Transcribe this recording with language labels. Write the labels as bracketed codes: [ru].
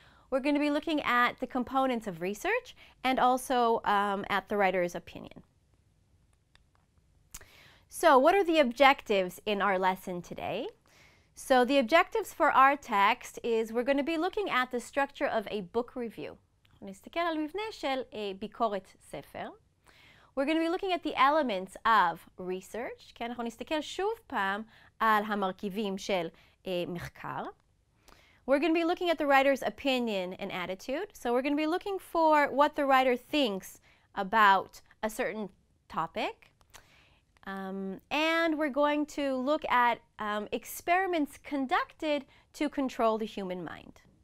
[en] We're going to be looking at the components of research and also at the writer's opinion. So what are the objectives in our lesson today? So the objectives for our text is we're going to be looking at the structure of a book review. [he] נסתכל על מבנה של ביקורת ספר. [en] We're going to be looking at the elements of research. [he] כן, אנחנו נסתכל שוב פעם על המרכיבים של מחקר. [en] We're going to be looking at the writer's opinion and attitude. So we're going to be looking for what the writer thinks about a certain topic. And we're going to look at experiments conducted to control the human mind.